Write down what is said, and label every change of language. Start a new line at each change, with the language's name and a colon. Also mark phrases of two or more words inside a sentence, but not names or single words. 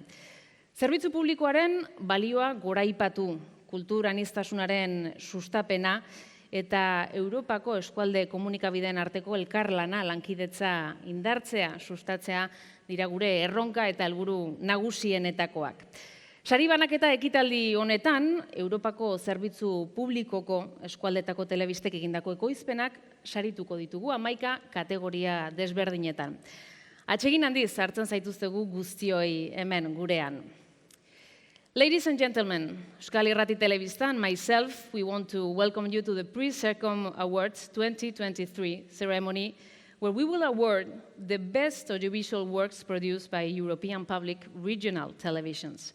Basque: Zerbitzu publikoaren balioa goraipatu, kultur aniztasunaren sustapena eta Europako eskualde komunikabideen arteko elkarlana lankidetza indartzea, sustatzea dira gure erronka eta helburu nagusienetakoak. Sari banaketa ekitaldi honetan, Europako zerbitzu publikoko eskualdetako telebistek egindako ekoizpenak sarituko ditugu 11 kategoria desberdinetan. Atsegin handiz hartzen zaituztegu guztioi hemen gurean.
English: Ladies and gentlemen, Euskal Irrati Telebista and myself, we want to welcome you to the Prix CIRCOM Awards 2023 ceremony, where we will award the best audiovisual works produced by European public regional televisions.